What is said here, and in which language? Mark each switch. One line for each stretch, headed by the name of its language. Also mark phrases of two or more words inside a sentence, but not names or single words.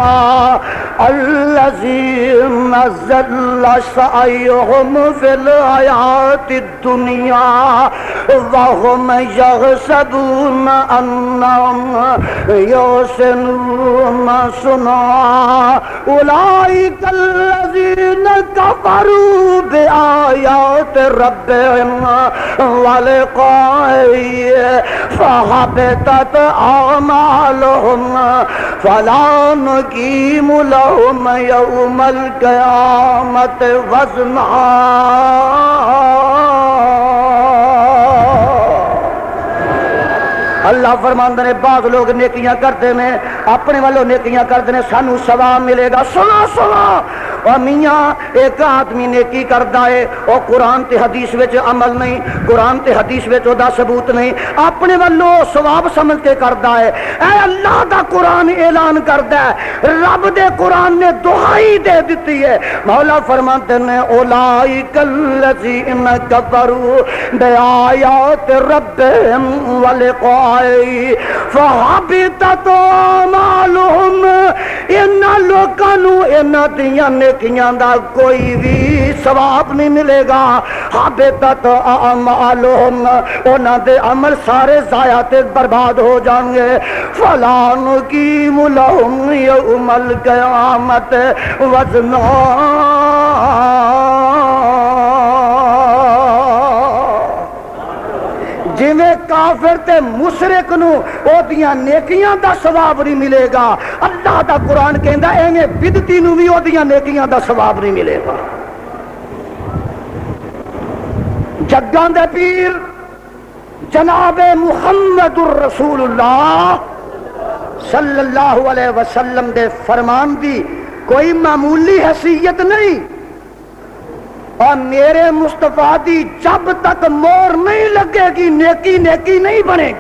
Arabic: الذين ضل سعيهم في الحياة الدنيا وهم يحسبون أنهم يحسنون صنعا أولئك الذين كفروا بآيات ربهم ولقائه فحبطت أعمالهم فلا نقيم لهم يوم القيامة وزنا۔
Punjabi: اللہ فرماندے نے بعض لوگ نیکیاں کرتے ہیں، اپنے والوں نیکیاں کرتے ہیں، سانو ثواب ملے گا۔ سنا اور میاں ایک آدمی نیکی کردا ہے اور قرآن تے حدیث وچ عمل نہیں، قرآن تے حدیث وچ دا ثبوت نہیں، اپنے والوں ثواب سمجھ کے کردا ہے۔ اے اللہ دا قرآن اعلان کردا ہے، رب دے قرآن نے دہائی دے دیتی ہے۔
Urdu: مولا فرماتے ہیں
Arabic: اولئک الذین کفروا بآیات ربہم ولقائہ فحبطت اعمالہم۔
Punjabi: انہاں لوکاں نوں انہاں دیاں نیکیاں دا کوئی بھی ثواب نہیں ملے گا۔
Arabic: حبطت اعمالہم،
Punjabi: انہاں دے عمل سارے ضائع تے برباد ہو جائیں گے۔
Arabic: فلا نقیم لہم یوم القیامت وزنا۔
Punjabi: جویں کافر تے مشرک نو او دیاں نیکیاں دا ثواب نہیں ملے گا، اللہ دا قرآن کہندا ایویں بدعتی نو بھی او دیاں نیکیاں دا ثواب نہیں ملے گا۔ جگاں دے پیر جناب محمد الرسول اللہ صلی اللہ علیہ وسلم دے فرمان دی کوئی معمولی حیثیت نہیں، اور میرے مصطفیٰ دی جب تک مور نہیں لگے گی نیکی نیکی نہیں بنے گی۔